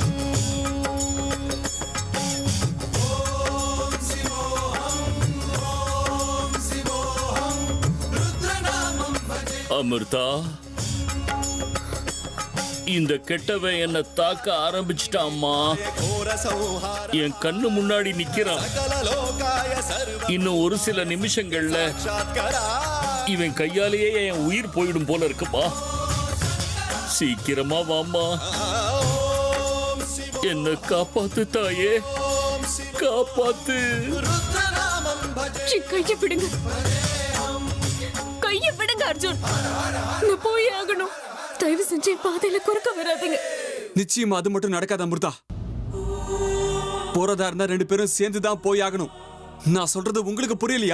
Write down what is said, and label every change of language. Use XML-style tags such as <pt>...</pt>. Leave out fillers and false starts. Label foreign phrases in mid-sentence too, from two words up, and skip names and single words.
<sa>ओम् शिवोहम् ओम् शिवोहम् रुद्रनामम् भजे.</sa> <ta>அமிர்தா, இந்த கெட்டவன் என்ன தாக்க ஆரம்பிச்சிட்டாம்மா.</ta> <sa>घोर संहार</sa> <ta>என் கண்ணு முன்னாடி நிக்கிறான்.</ta> <sa>सकल लोकाय सर्व</sa> <ta>இன்னும் ஒரு சில நிமிஷங்கள்ல साक्षात्करा இவன் கையாலேயே என் உயிர் போயிடும் போல இருக்குப்பா. சீக்கிரமா வாம்மா.</ta> <sa>ओम शिव</sa> <ta>என்ன காப்பாத்து தாயே, காப்பாத்து.</ta> <sa>रुद्र नामं भजे</sa> <ta>என் கையை விடுங்க, கையை விடுங்க அர்ஜுன். நான் போய் ஆகணும். தயவு செஞ்சு என் பாதையில குறுக்க வராதீங்க. நிச்சயமா அது மட்டும் நடக்காத அமிர்தா. போறதா இருந்தா 2 பேரும் சேர்ந்து தான் போய் ஆகணும். நான் சொல்றது உங்களுக்கு புரியலையா?</ta>